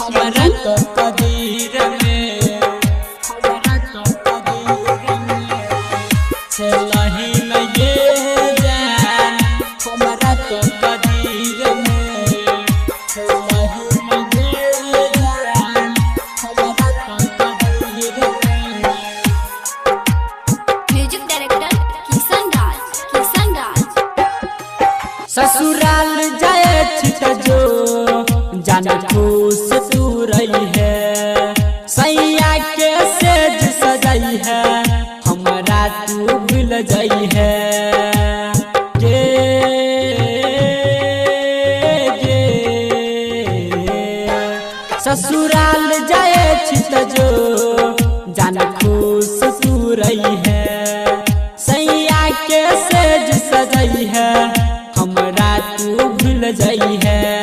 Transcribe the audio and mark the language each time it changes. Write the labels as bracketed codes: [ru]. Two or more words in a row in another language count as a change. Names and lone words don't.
[anp] हमारा तो कदीर में हमारा तो कदीर में चलही न ये जान हमारा तो कदीर में चलही न ये जान हमारा तो कदीर में। [en] music director किशन राज। [anp] ससुराल जाए छिट जो जाना खुश तू रही है सैया के सेज सजाई है हमारा तू भूल जाई है गे ससुराल जाए छिट जो जाना खुश तू रही है सैया के सेज सजाई है हमारा तू भूल जाई है